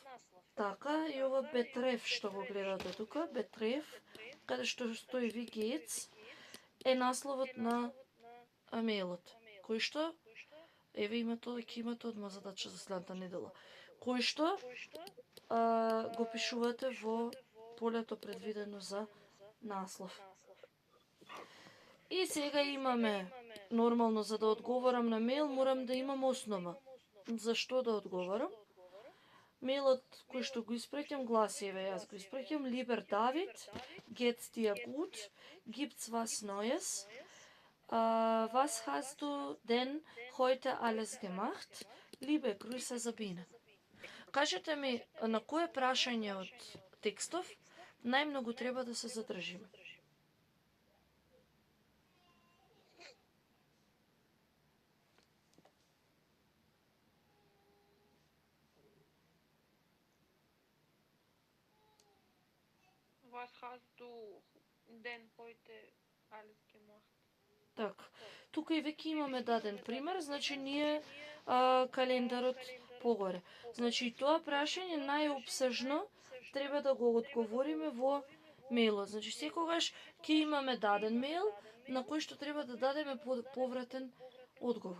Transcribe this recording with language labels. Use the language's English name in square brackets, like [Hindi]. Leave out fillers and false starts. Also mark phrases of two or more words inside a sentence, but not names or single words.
[Macedonian] Така, и ова Бетреф што го гледате тука, Бетреф, каде што стои Вигец, е насловот на мејлот, кој што, еве имате одма задача за следната недела, кој што го пишувате во полето предвидено за наслов. И сега имаме нормално за да одговорам на мејл морам да имам основа. Зашто да одговорам? Мејлот кој што го испраќам гласи, еве јас го испраќам: [German] Lieber David, geht's dir gut? Gibt's was Neues? Was hast du denn heute alles gemacht? Liebe Grüße, Sabine. [Macedonian] Кажете ми на кое прашање од текстов најмногу треба да се задржиме? [German] Was hast du denn heute alles gemacht? [Macedonian] Така, тука и веќе имаме даден пример, значи ние календарот погоре. Значи тоа прашање најопсежно треба да го одговориме во мејлот. Значи секогаш ќе имаме даден мејл на кој што треба да дадеме повратен одговор.